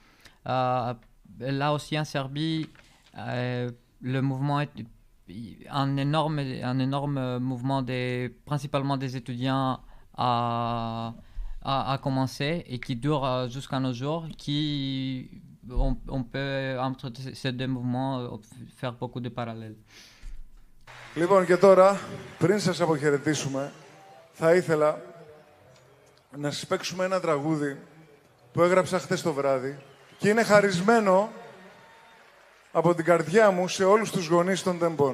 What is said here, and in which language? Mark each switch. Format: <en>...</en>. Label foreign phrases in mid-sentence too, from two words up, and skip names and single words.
<fr>Là aussi en Serbie, le mouvement est un énorme mouvement principalement des étudiants a commencé et qui dure jusqu'à nos jours, qui on peut, entre ces deux mouvements, faire beaucoup de parallèles.</fr> <el>Λοιπόν, και τώρα, πριν σας αποχαιρετήσουμε, θα ήθελα να σας παίξουμε ένα τραγούδι που έγραψα χθες το βράδυ και είναι χαρισμένο από την καρδιά μου σε όλους τους γονείς των τεμπών.</el>